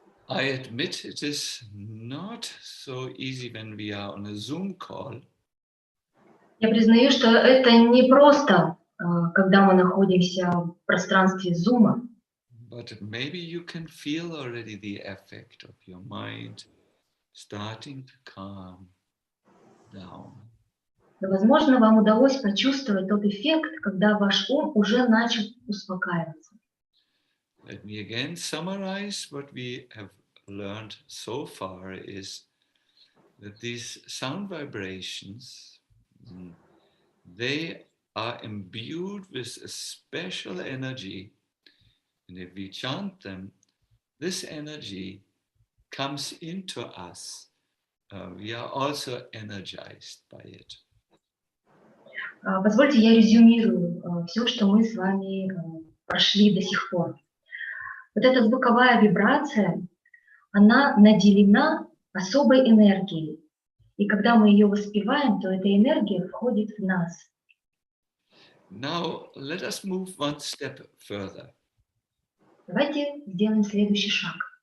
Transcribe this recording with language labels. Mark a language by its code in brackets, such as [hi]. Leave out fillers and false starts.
[en] I admit it is not so easy when we are on a Zoom call. [ru] Я признаю, что это не просто, когда мы находимся в пространстве Zoom. [en] But maybe you can feel already the effect of your mind starting to calm down. [ru] Но, возможно, вам удалось почувствовать тот эффект, когда ваш ум уже начал успокаиваться. [en] Let me again summarize what we have learned so far is that these sound vibrations, they are imbued with a special energy. And if we chant them, this energy comes into us. We are also energized by it. [ru] Позвольте, я резюмирую все, что мы с вами прошли до сих пор. Вот эта звуковая вибрация, она наделена особой энергией. И когда мы ее воспеваем, то эта энергия входит в нас. [en] Now, let us move one step further. [ru] Давайте сделаем следующий шаг.